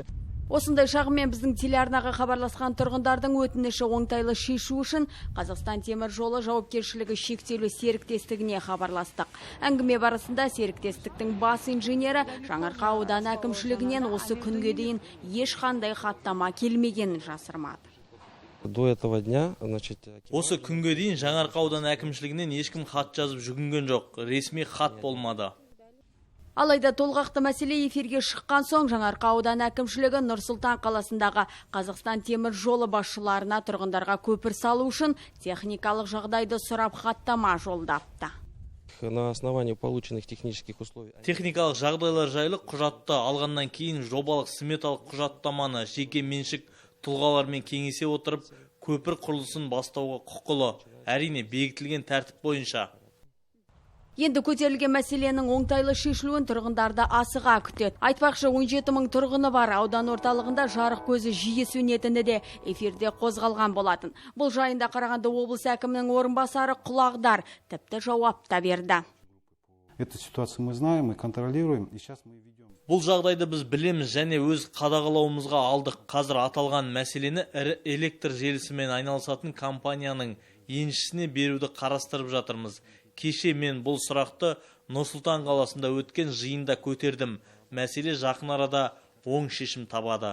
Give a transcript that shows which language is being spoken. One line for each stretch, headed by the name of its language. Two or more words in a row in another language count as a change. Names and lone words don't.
Kazakh: Осындай шағыммен біздің телеарнаға хабарласқан тұрғындардың өтініші оңтайлы шешу үшін Қазақстан темір жолы жауапкершілігі шектеулі серіктестігіне хабарластық. Әңгіме барысында серіктестіктің бас инженері Жаңарқа ауданы әкімшілігінен осы күнге дейін ешқандай хаттама келмегенін жасырмады.
Russian: До этого дня,
Kazakh: осы күнге дейін Жаңарқа ауданы әкімшілігінен ешкім хат жазып жүгінген жоқ, ресми хат болмады. Алайда толғақты мәселе эфирге шыққан соң Жаңарқа ауданы әкімшілігі Нұр-Сұлтан қаласындағы Қазақстан темір жолы басшыларына тұрғындарға көпір салу үшін техникалық жағдайды сұрап хаттама жолдапты.
Russian: На основании полученных технических условий.
Kazakh: Техникалық жағдайлар жайлы құжатты алғаннан кейін жобалық сметалық құжаттаманы жеке меншік тұлғалармен кеңесе отырып, көпір құрылысын бастауға құқылы, әрине бекітілген тәртіп бойынша. Енді көтерілген мәселенің оңтайлы шешілуін тұрғындарды асыға күтеді. Айтпақшы 17 мың тұрғыны бар аудан орталығында жарық көзі жиі сөнетіні де эфирде қозғалған болатын. Бұл жайында Қарағанды облысы әкімінің орынбасары Құлағдар тіпті жауап та берді.
Russian: Эту ситуацию мы знаем и контролируем, и сейчас мы ведем.
Kazakh: Бұл жағдайды біз білеміз және өз қадағалауымызға алдық. Қазір аталған мәселені ірі электр желісімен айналысатын компанияның еншісіне беруді қарастырып жатырмыз. Кеше мен бұл сұрақты Нұр-Сұлтан қаласында өткен жиында көтердім. Мәселе жақын арада оң шешім табады.